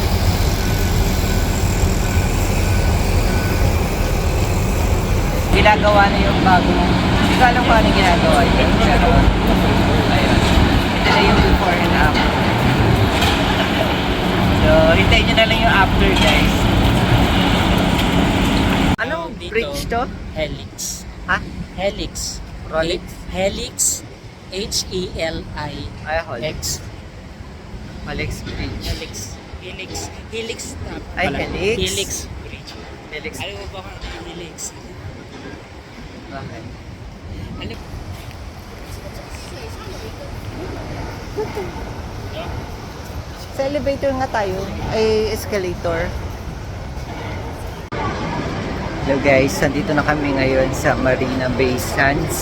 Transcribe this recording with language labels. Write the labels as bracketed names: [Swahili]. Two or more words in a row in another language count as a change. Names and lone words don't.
[Filipino] Ginagawa na yung bagong, hindi ko alam kung ano ginagawa yun. Pero, ayun. Ito na yung [English] before and after. [Filipino] So, hintayin nyo na lang yung after, guys. Anong Dito, bridge to? Helix. Ha? Helix. Rolex? Helix. H-E-L-I-X. Ay, Alex. Alex Bridge. Helix. Helix. Helix. Ay, Helix? Helix Bridge. Helix. Alam mo ba kung Helix? Bakit? Alam Sa elevator nga tayo, ay escalator. [English] Hello guys, [Filipino] nandito na kami ngayon sa Marina Bay Sands.